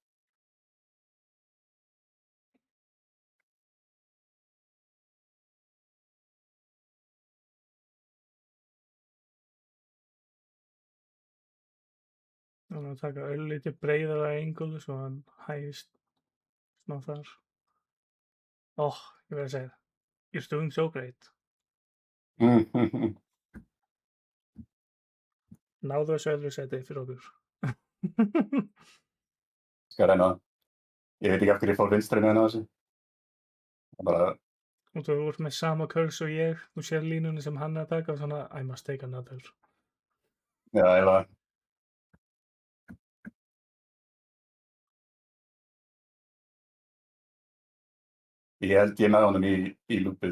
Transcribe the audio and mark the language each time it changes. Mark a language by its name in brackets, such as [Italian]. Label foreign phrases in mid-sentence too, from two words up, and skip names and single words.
[Icelandic] Þannig að taka örlítið breiðara engul svo hann hægist smá þar. Ég verð að segja það. [English] You're doing so great. [Icelandic] Náðu þessu öðru seti fyrir okkur. Skal reyna það. Ég veit ekki af hverju ég fór vinstri með þessu. Bara... Og þú ert með sama curse og ég, þú sér línunni sem hann er að taka og svona, [English] I must take another. [Icelandic] Já, eiginlega. Ég held ég með honum í loopið.